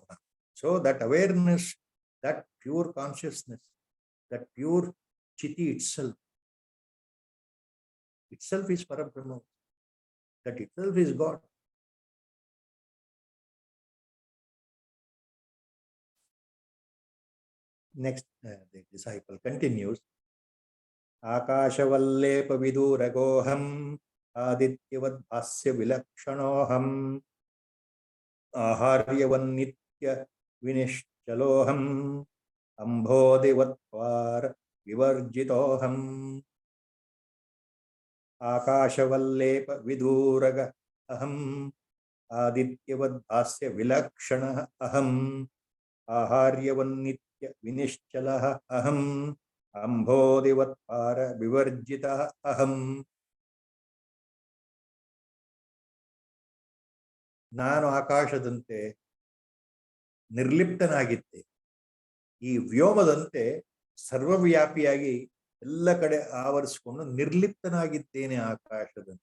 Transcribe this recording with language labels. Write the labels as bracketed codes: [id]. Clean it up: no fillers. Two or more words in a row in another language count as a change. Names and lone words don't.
[en] So that awareness, that pure consciousness, that pure Chiti itself is Parabrahma. That itself is God. Next, the disciple continues. [sa] आकाशवल्ले पविदूरगोऽहम् आदित्यवद्भास्य विलक्षणोऽहम् अहार्यवन्नित्य विनिश्चलोऽहम् अम्भोधिवत्पार विवर्जितोऽहम् आकाशवल्ले पविदूरग अहम् आदित्यवद्भास्य विलक्षण अहम् अहार्यवन्नित्य विनिश्चलः अहम् अम्भोधिवत्पार विवर्जित अहम्. [kn] ನಾನು ಆಕಾಶದಂತೆ ನಿರ್ಲಿಪ್ತನಾಗಿದ್ದೆ, ಈ ವ್ಯೋಮದಂತೆ ಸರ್ವವ್ಯಾಪಿಯಾಗಿ ಎಲ್ಲ ಕಡೆ ಆವರಿಸಿಕೊಂಡು ನಿರ್ಲಿಪ್ತನಾಗಿದ್ದೇನೆ ಆಕಾಶದಂತೆ.